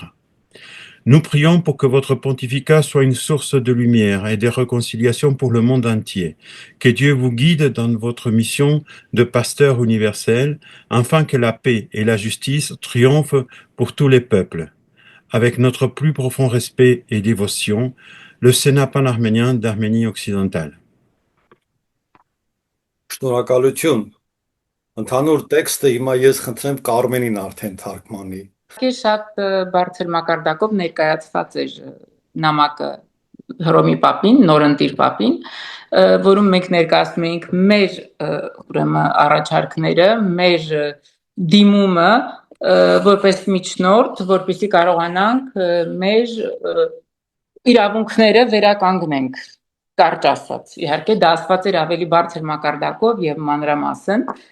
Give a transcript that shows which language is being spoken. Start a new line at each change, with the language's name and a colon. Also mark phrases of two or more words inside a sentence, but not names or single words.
French: Nous prions pour que votre pontificat soit une source de lumière et de réconciliation pour le monde entier. Que Dieu vous guide dans votre mission de pasteur universel, afin que la paix et la justice triomphent pour tous les peuples. Avec notre plus profond respect et dévotion, le Sénat pan-arménien d'Arménie occidentale.
Armenian: Շնորհակալություն։ Ընդհանուր տեքստը հիմա ես խնդրեմ Կարմենին արդեն թարգմանի։ Շատ բարձր մակարդակով ներկայացված էր նամակը Հռոմի Պապին, նորընտիր Պապին, որում մենք ներկայացնում էինք մեր ուրեմն առաջարկները, մեր դիմումը որպես միջնորդ, որպեսզի կարողանանք մեր իրավունքները վերականգնենք, կարճ ասած։ Իհարկե դա ասված էր ավելի բարձր մակարդակով եւ մանրամասն,